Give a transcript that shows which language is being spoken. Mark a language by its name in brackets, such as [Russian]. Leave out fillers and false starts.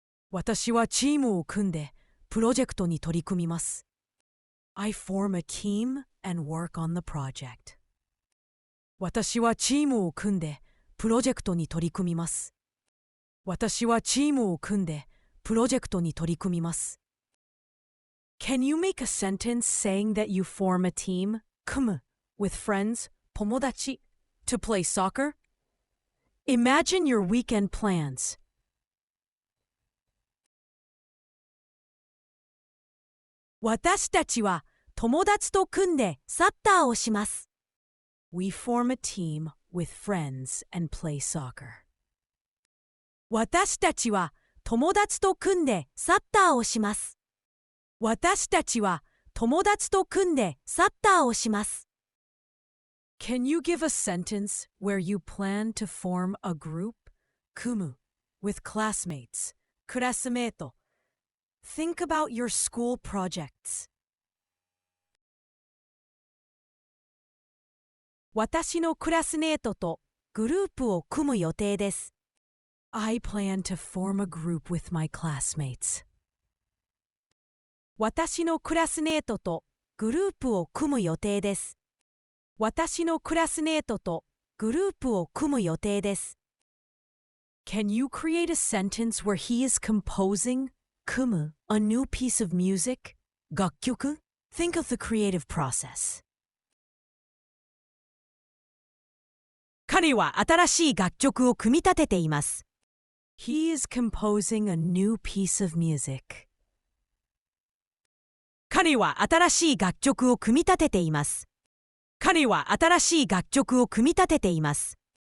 [Japanese] 私はチームを組んでプロジェクトに取り組みます。 [English] I form a team and work on the project. [Japanese] 私はチームを組んでプロジェクトに取り組みます。私はチームを組んでプロジェクトに取り組みます。 [English] Can you make a sentence saying that you form a team, 組む with friends, 友達 to play soccer? Imagine your weekend plans. [Japanese] 私たちは友達と組んでサッカーをします。 [English] We form a team with friends and play soccer. [Japanese] 私たちは友達と組んでサッカーをします。私たちは友達と組んでサッカーをします。 [English] Can you give a sentence where you plan to form a group? 組む with classmates, クラスメート Think about your school projects. [Japanese] 私のクラスメートとグループを組む予定です。 [English] I plan to form a group with my classmates. [Japanese] 私のクラスメートとグループを組む予定です。私のクラスメートとグループを組む予定です。 [English] Can you create a sentence where he is composing, 組む a new piece of music, 楽曲 Think of the creative process. [Japanese] 彼は新しい楽曲を組み立てています。 [English] He is composing a new piece of music. [Japanese] 彼は新しい楽曲を組み立てています。彼は新しい楽曲を組み立てています。